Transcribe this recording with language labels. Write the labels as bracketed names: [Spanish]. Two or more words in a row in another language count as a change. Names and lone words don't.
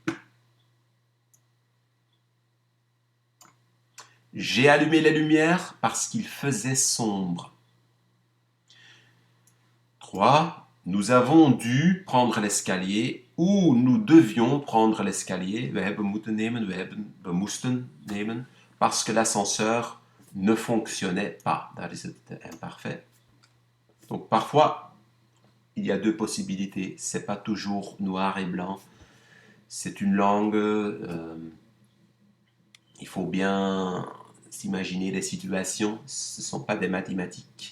[French] J'ai allumé les lumières parce qu'il faisait sombre. 3. Nous avons dû prendre l'escalier ou nous devions prendre l'escalier. [Dutch] We hebben moeten nemen, we moesten nemen [French] parce que l'ascenseur ne fonctionnait pas. [Dutch] Daar is het imparfait. [French] Donc parfois, il y a deux possibilités. C'est pas toujours noir et blanc. C'est une langue. Il faut bien s'imaginer les situations. Ce ne sont pas des mathématiques.